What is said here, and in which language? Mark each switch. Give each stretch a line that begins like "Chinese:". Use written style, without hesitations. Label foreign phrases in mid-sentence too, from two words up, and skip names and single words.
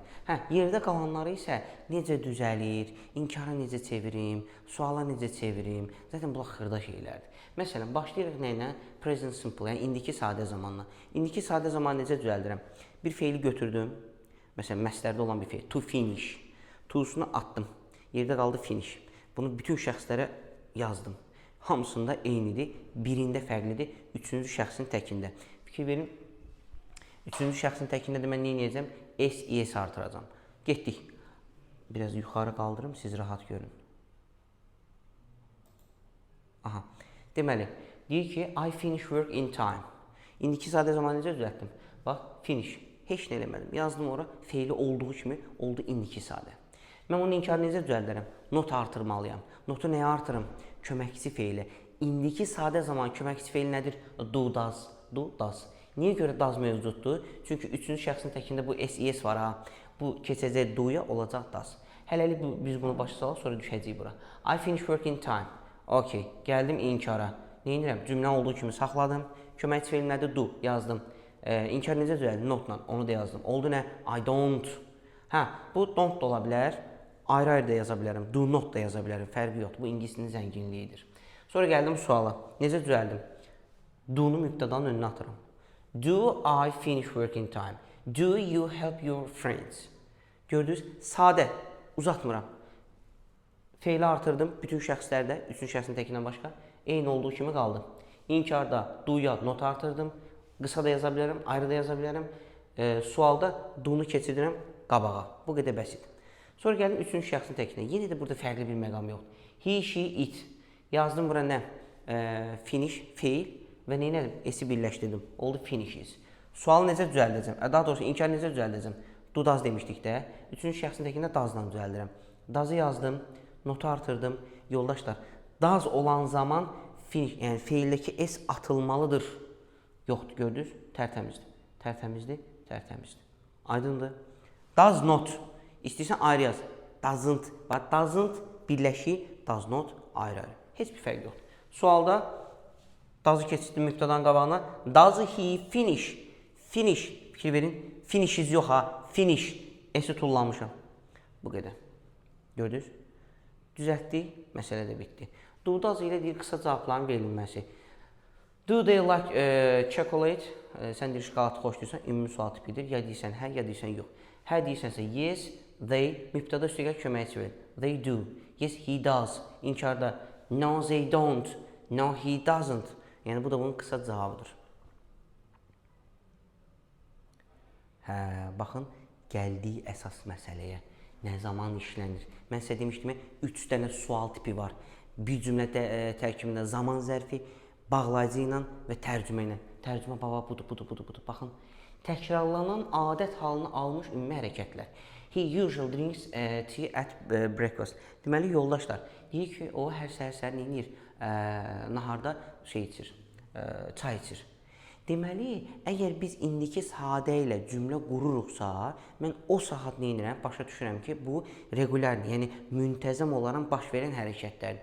Azerbaijani: Yerdə qalanları isə necə düzəlir, inkara necə çevirim, suala necə çevirim, zaten bunlar xırda şeylərdir. Məsələn, başlayırıq nə ilə?
English: Present simple,
Azerbaijani: yəni indiki sadə zamanla. İndiki sadə zamanı necə düzəldirəm? Bir feili götürdüm, məsələn, məslərdə olan bir feil,
English: to finish,
Azerbaijani: to'sunu atdım. Yerdə qaldı finish. Bunu bütün şəxslərə yazdım. Hamısında eynidir, birində fərqlidir, üçüncü şəxsin təkində. Fikir verin, üçüncü şəxsin təkində də mən nə edəcəm? S, ES artıracam. Getdik. Biraz yuxarı qaldırım, siz rahat görün. Aha. Deməli, deyir ki,
English: I finish work in time.
Azerbaijani: İndiki sadə zaman necə düzəltdim? Bax, finish. Heç nə eləmədim. Yazdım ora, feili olduğu kimi oldu indiki sadə. Mən onun inkarını necə düzəldərəm? Not artırmalıyam. Notu nəyə artırım? Köməkçi feili. İndiki sadə zaman köməkçi feili nədir?
English: Do, does. Do, does.
Azerbaijani: Niyə görə does mövcuddur? Çünki üçüncü şəxsin təkində bu SES var ha. Bu keçəcək do'ya, olacaq does. Hələlik biz bunu başa salaq, sonra düşəcəyik bura.
English: I finish work in time.
Azerbaijani: Okay, gəldim inkara. Nə edirəm? Cümlə olduğu kimi saxladım. Köməkçi feili nədir? Do, yazdım. İnkar necə düzəldi? Notla, onu da yazdım. Oldu nə?
English: I don't.
Azerbaijani: Hə, bu don't da ola bilər. Ayrı-ayrı da yaza bilərəm.
English: Do not
Azerbaijani: da yaza bilərəm. Fərqi yoxdur. Bu ingilisinin zənginliyidir. Sonra gəldim suala. Necə düzəldim? Do-nu mübtədanın önünə atıram.
English: Do I finish work in time? Do you help your friends?
Azerbaijani: Gördünüz? Sadə. Uzatmıram. Feili artırdım. Bütün şəxslərdə, üçüncü şəxsin təkindən başqa eyni olduğu kimi qaldı. İnkarda do-ya not artırdım. Qısa da yaza bilərəm, ayrı da yaza bilərəm. Sualda do-nu keçirirəm qabağa. Bu qədər bəsit. Sonra gəldim üçüncü şəxsin təkinə. Yenə də burada fərqli bir məqam yoxdur.
English: He, she, it.
Azerbaijani: Yazdım bura nə? Finish, feil və nə elədim? S-i birləşdirdim. Oldu finishes. Sualı necə düzəldəcəm? Daha doğrusu inkarı necə düzəldəcəm?
English: Do, does
Azerbaijani: demişdik də. Üçüncü şəxsin təkində does-la düzəldirəm. Does-ı yazdım, notu artırdım. Yoldaşlar, does olan zaman finish, yəni feildəki S atılmalıdır. Yoxdur, gördünüz? Tərtəmizdir. Tərtəmizdir, tərtəmizdir. Aydındır?
English: Does not.
Azerbaijani: İstəyirsən ayrı yaz. Doesn't. Bax, doesn't birləşir,
English: does not
Azerbaijani: ayrı-ayrı. Heç bir fərq yoxdur. Sualda does-ı keçirdim mübtədanın qabağına.
English: Does he finish? Finish.
Azerbaijani: Fikir verin. Finishes yox ha. Finish. S-i tullamışam. Bu qədər. Gördünüz? Düzəltdik. Məsələ də bitdi.
English: Do, does
Azerbaijani: ilə deyir qısa cavabların verilməsi.
English: Do they like chocolate?
Azerbaijani: Sən deyir şokolatı xoşlayırsan, ümumi sual tipidir. Ya deyirsən hə, ya deyirsən yox. Hə deyirsənsə
English: yes, they,
Azerbaijani: mübtəda üstəgəl köməkçi verir.
English: They do. Yes, he does. İnkarda no, they don't. No, he doesn't.
Azerbaijani: Yəni bu da bunun qısa cavabıdır. Hə, baxın, gəldiyi əsas məsələyə. Nə zaman işlənir? Mən sizə demişdim, 3 dənə sual tipi var. Bir cümlə tərkibində zaman zərfi, bağlayıcı ilə və tərcümə ilə. Tərcümə baba budur. Baxın, təkrarlanan adət halını almış ümumi hərəkətlər.
English: He usually drinks tea at breakfast.
Azerbaijani: Deməli, yoldaşlar, deyir ki, o hər səhər nə edir? Naharda içir, çay içir. Deməli, əgər biz indiki sadə ilə cümlə qururuqsa, mən o saat nə edirəm? Başa düşürəm ki, bu regulardır, yəni müntəzəm olaraq baş verən hərəkətlərdir.